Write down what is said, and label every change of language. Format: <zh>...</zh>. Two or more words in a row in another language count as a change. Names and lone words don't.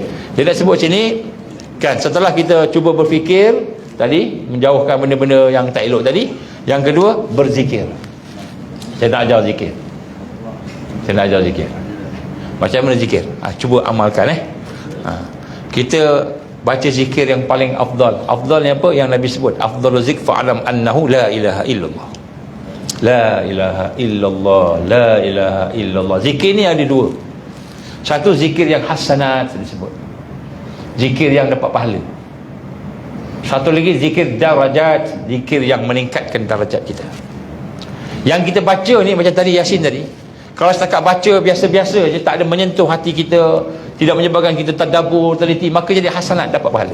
<ms>Dia nak sebut sini kan, setelah kita cuba berfikir tadi, menjauhkan benda-benda yang tak elok tadi. Yang kedua, berzikir. Saya nak ajar zikir. Macam mana zikir? Cuba amalkan kita baca zikir yang paling afdal. Afdal ni apa? Yang Nabi sebut,</ms> <ar>أفضل الذكر فاعلم أنه لا إله إلا الله. لا إله إلا الله، لا إله إلا الله.</ar> <ms>Zikir ni ada dua. Satu zikir yang hasanat disebut, zikir yang dapat pahala. Satu lagi zikir darajat, zikir yang meningkatkan darajat kita. Yang kita baca ni macam tadi Yasin tadi, kalau setakat baca biasa-biasa je, tak ada menyentuh hati kita, tidak menyebabkan kita tadabbur, teliti, maka jadi hasanat, dapat pahala.</ms>